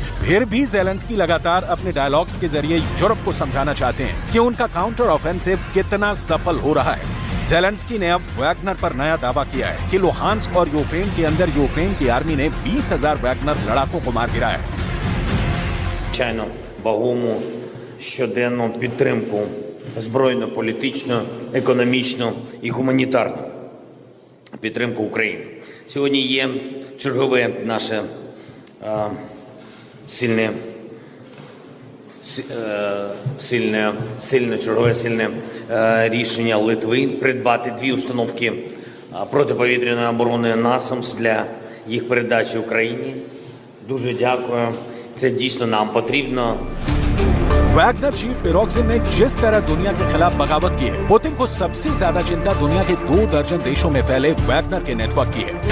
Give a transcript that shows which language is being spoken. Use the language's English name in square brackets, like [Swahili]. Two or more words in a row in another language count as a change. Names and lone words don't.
[Hindi] फिर भी ज़ेलेंस्की लगातार अपने डायलॉग्स के जरिए यूरोप को समझाना चाहते हैं कि उनका [English] counter offensive [Hindi] कितना सफल हो रहा है। ज़ेलेंस्की ने अब वैगनर पर नया दावा किया है कि लुहांस्क और यूक्रेन के अंदर यूक्रेन की आर्मी ने 20,000 वैगनर लड़ाकों को मार गिराया है। [Ukrainian] Щоденну підтримку збройну, політичну, економічну і гуманітарну підтримку України. Сьогодні є чергове наше сильне рішення Литви придбати 2 установки протиповітряної оборони «Насамс» для їх передачі Україні. Дуже дякую. Це дійсно нам потрібно. [Hindi] वैगनर चीफ पिरोग्जिन ने जिस तरह दुनिया के खिलाफ बगावत की है, पुतिन को सबसे ज्यादा चिंता दुनिया के 2 दर्जन देशों में फैले वैगनर के नेटवर्क की है।